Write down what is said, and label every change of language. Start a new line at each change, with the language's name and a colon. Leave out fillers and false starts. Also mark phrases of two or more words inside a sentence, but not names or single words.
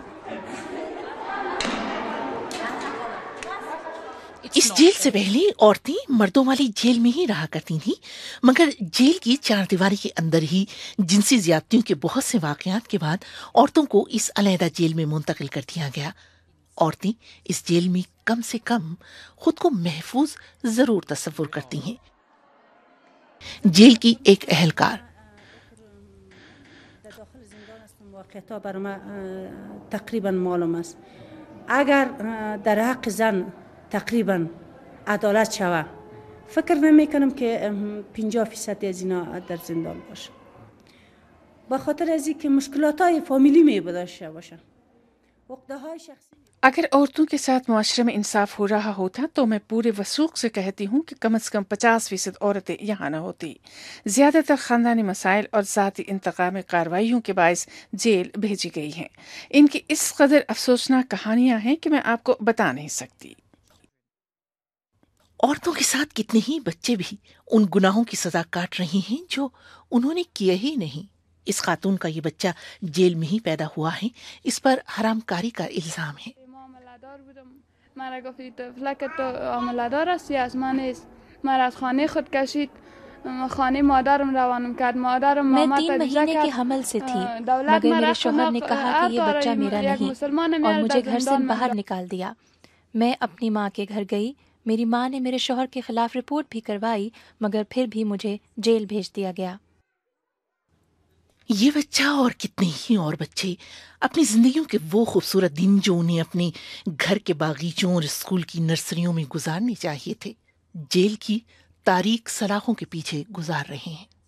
Urdu: اس جیل سے پہلے عورتیں مردوں والی جیل میں ہی رہا کرتی تھیں، مگر جیل کی چار دیواری کے اندر ہی جنسی زیادتیوں کے بہت سے واقعات کے بعد عورتوں کو اس علیحدہ جیل میں منتقل کر دیا گیا. عورتیں اس جیل میں کم سے کم خود کو محفوظ ضرور تصور کرتی ہیں. جیل کی ایک اہلکار:
Persian: واقعیت‌ها برای ما تقریبا معلوم است. اگر در حق زن تقریبا عدالت شود، فکر نمی‌کنم که 50% از اینا در زندان باشه. با خاطر از اینکه مشکلات‌های فامیلی می‌داشته باشن. عقده‌های شخصی
Urdu: اگر عورتوں کے ساتھ معاشرے میں انصاف ہو رہا ہوتا تو میں پورے وثوق سے کہتی ہوں کہ کم از کم 50% عورتیں یہاں نہ ہوتی. زیادہ تر خاندانی مسائل اور ذاتی انتقامی کارروائیوں کے باعث جیل بھیجی گئی ہیں. ان کی اس قدر افسوسناک کہانیاں ہیں کہ میں آپ کو بتا نہیں سکتی. عورتوں کے ساتھ کتنے ہی بچے بھی ان گناہوں کی سزا کاٹ رہے ہیں جو انہوں نے کیے ہی نہیں. اس خاتون کا یہ بچہ جیل میں ہی پیدا ہوا ہے. اس پر حرام کاری کا الزام ہے.
Persian: مرا گفت طفلک تو عامله‌دار هستی، از من نیست. مرا از خانه خود کشید، خانه مادرم روانم کرد. مادرم
Urdu: میں ماما 3 مہینے کے حمل سے تھی مگر میرے شوہر نے کہا کہ یہ بچہ میرا نہیں اور مجھے گھر سے باہر نکال دیا. میں اپنی ماں کے گھر گئی. میری ماں نے میرے شوہر کے خلاف رپورٹ بھی کروائی مگر پھر بھی مجھے جیل بھیج دیا گیا. یہ بچہ اور کتنے ہی اور بچے اپنی زندگیوں کے وہ خوبصورت دن جو انہیں اپنے گھر کے باغیچوں اور اسکول کی نرسریوں میں گزارنے چاہیے تھے، جیل کی تاریک سلاخوں کے پیچھے گزار رہے ہیں.